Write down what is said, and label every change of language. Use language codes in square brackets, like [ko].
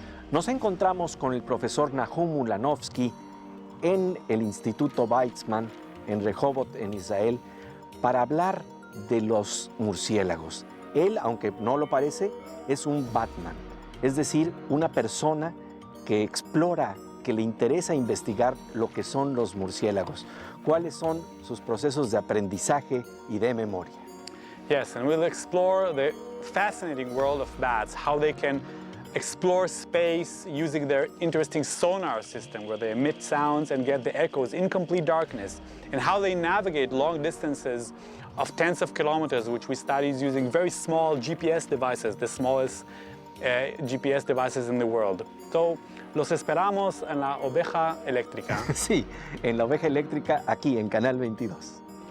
[es] Nos encontramos con el profesor Nahum Ulanovsky en el Instituto Weizmann, en Rehovot, en Israel, para hablar de los murciélagos. Él, aunque no lo parece, es un Batman, es decir, una persona que explora, que le interesa investigar lo que son los murciélagos, cuáles son sus procesos de aprendizaje y de memoria. [en] Yes, and we'll explore the fascinating world of bats, how they can explore space using their interesting sonar system where they emit sounds and get the echoes in complete darkness, and how they navigate long distances of tens of kilometers, which we study using very small GPS devices, the smallest GPS devices in the world. [es] So, los esperamos en La Oveja Eléctrica. Sí, en La Oveja Eléctrica, aquí en Canal 22.